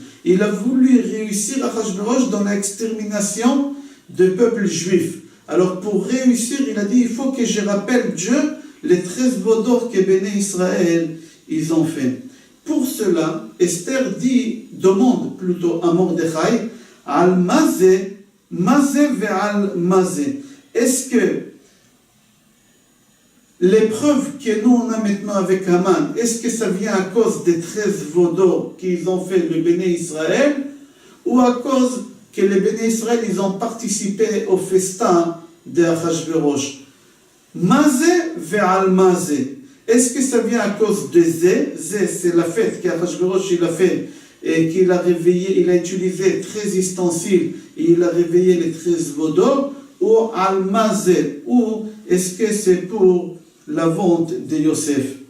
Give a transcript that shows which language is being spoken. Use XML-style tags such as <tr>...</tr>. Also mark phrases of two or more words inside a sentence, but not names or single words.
<fr>Il a voulu réussir Achashverosh dans l'extermination du peuple juif. Alors pour réussir, il a dit, il faut que je rappelle Dieu les 13 veaux d'or que Béné Israël ils ont fait. Pour cela, Esther demande plutôt à Mordechai,</fr> <he>על מה זה ועל מה זה.</he> <fr>Est-ce que l'épreuve que nous on a maintenant avec Haman, est-ce que ça vient à cause des 13 veaux d'or qu'ils ont fait le Béné Israël, ou à cause que les Béné Israël ils ont participé au festin de Achashverosh?</fr> <he>מה זה ועל מה זה.</he> <fr>Est-ce que ça vient à cause de Zé? Zé, c'est la fête qu'Achashverosh il a fait et qu'il a réveillé, il a utilisé 13 ustensiles et il a réveillé les 13 veaux d'or, ou Al-Mazé, ou est-ce que c'est pour la vente de Yosef?</fr>